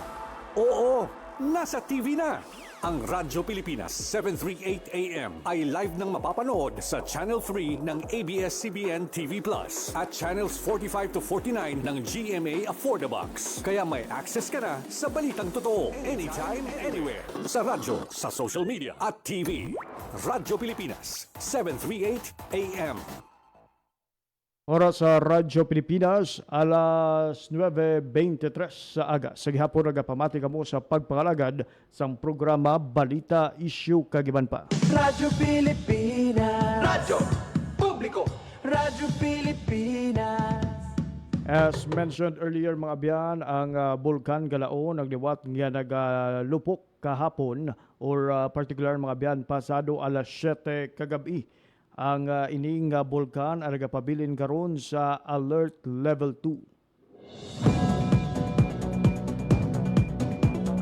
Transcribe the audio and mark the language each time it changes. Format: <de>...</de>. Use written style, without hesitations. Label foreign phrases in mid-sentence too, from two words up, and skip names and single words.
<tl>Oo, nasa TV na. Ang Radyo Pilipinas 738 AM ay live nang mapapanood sa Channel 3 ng ABS-CBN TV Plus at Channels 45 to 49 ng GMA Affordabox. Kaya may access ka na sa balitang totoo</tl> <en>anytime, anywhere.</en> <tl>Sa radyo, sa social media at TV. Radyo Pilipinas 738 AM.</tl> <hil>Oras sa Radyo Pilipinas, alas 9:23 sa aga. Sa gihapon nagapamati kamo sa pagpangalagad sa programa Balita Issue Kagiban pa. Radyo Pilipinas. Radyo Publiko. Radyo Pilipinas.</hil> <en>As mentioned earlier</en> <hil>mga biyan, ang Bulkan Galaon nagliwat nga nagalupok kahapon or particular mga biyan pasado alas 7 kagabi. Ang ining bulkan ay nagapabilin karon sa Alert Level 2.</hil>